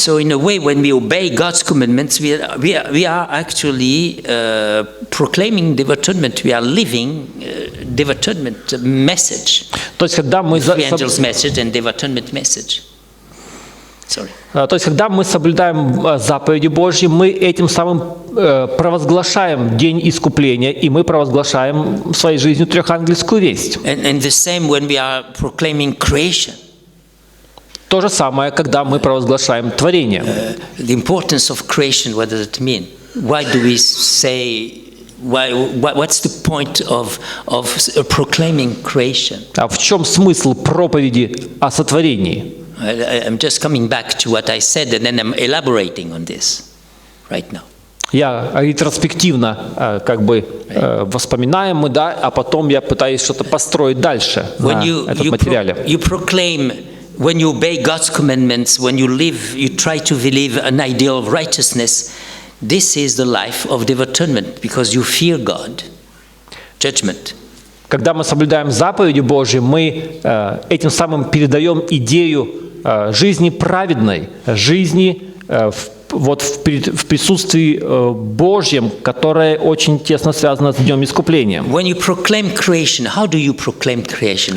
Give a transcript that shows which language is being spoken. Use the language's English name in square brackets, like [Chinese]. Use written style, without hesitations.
[English] So in a way, when we obey God's commandments, we are actually proclaiming the atonement. We are living the atonement message. [Russian] То есть, когда мы [English] The angel's message and the atonement message. Sorry. [Russian] То есть, когда мы соблюдаем заповеди Божьи, мы этим самым провозглашаем День Искупления, и мы провозглашаем своей жизнью трехангельскую весть. [English] And the same when we are proclaiming creation. [Russian] То же самое, когда мы провозглашаем творение. [English] The importance of creation, what does it mean? Why do we say, what's the point of proclaiming creation? [Russian] А в чем смысл проповеди о сотворении? [English] I'm just coming back to what I said, and then I'm elaborating on this right now. [Russian] Я ретроспективно воспоминаем мы, да, а потом я пытаюсь что-то построить дальше на этом материале. [English] You proclaim, when you obey God's commandments, when you live, you try to live an ideal of righteousness. This is the life of the atonement, because you fear God. Judgment. [Russian] Когда мы соблюдаем заповеди Божьи, мы этим самым передаем идею жизни праведной, жизни в присутствии Божьем, которое очень тесно связано с Днем Искупления. [English] When you proclaim creation, how do you proclaim creation?